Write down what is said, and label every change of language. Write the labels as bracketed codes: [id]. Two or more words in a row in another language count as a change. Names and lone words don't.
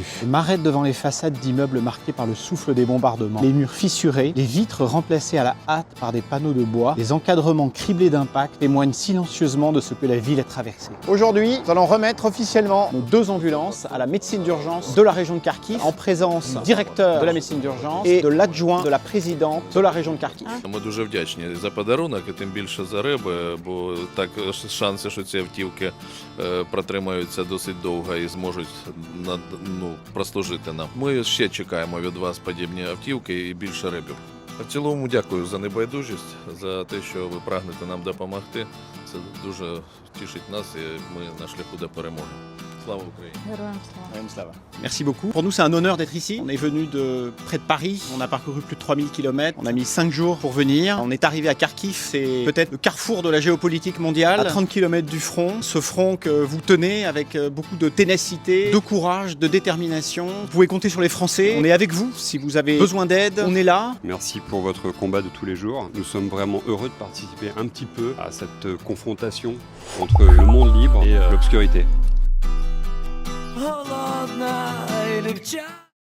[fr] Je m'arrête devant les façades d'immeubles marqués par le souffle des bombardements, les murs fissurés, les vitres remplacées à la hâte par des panneaux de bois, les encadrements criblés d'impact témoignent silencieusement de ce que la ville a traversé. Aujourd'hui, nous allons remettre officiellement nos 2 ambulances à la médecine d'urgence de la région de Kharkiv, en présence du directeur de la médecine d'urgence et de l'adjoint de la présidente de la région de Kharkiv. [uk] Ми дуже вдячні за подарунок, і тим більше за риби, бо так шанси, що ці автівки протримаються досить довго і зможуть прослужити нам. Ми ще чекаємо від вас подібні автівки і більше рибів. В цілому дякую за небайдужість, за те, що ви прагнете нам допомогти. Це дуже тішить нас і ми на шляху до перемоги. Слава Україні! [fr] Merci beaucoup. Pour nous, c'est un honneur d'être ici. On est venu de près de Paris. On a parcouru plus de 3000 km. On a mis 5 jours pour venir. On est arrivé à Kharkiv. C'est peut-être le carrefour de la géopolitique mondiale. À 30 km du front. Ce front que vous tenez avec beaucoup de ténacité, de courage, de détermination. Vous pouvez compter sur les Français. On est avec vous. Si vous avez besoin d'aide, on est là. Merci pour votre combat de tous les jours. Nous sommes vraiment heureux de participer un petit peu à cette confrontation entre le monde libre et l'obscurité. [uk] Холодна і